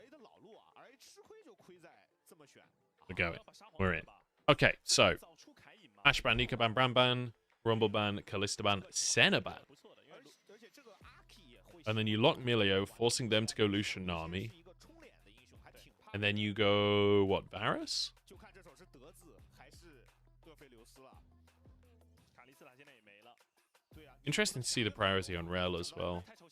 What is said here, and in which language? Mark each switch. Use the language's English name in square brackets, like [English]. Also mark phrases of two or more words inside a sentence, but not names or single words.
[English] We're going. We're in. Okay, so Ash ban, Nika ban, Bram ban, Rumble ban, Kalista ban, Senna ban. And then you lock Milio, forcing them to go Lucian Nami. And then you go, what, Varus? Interesting to see the priority on Rel as well.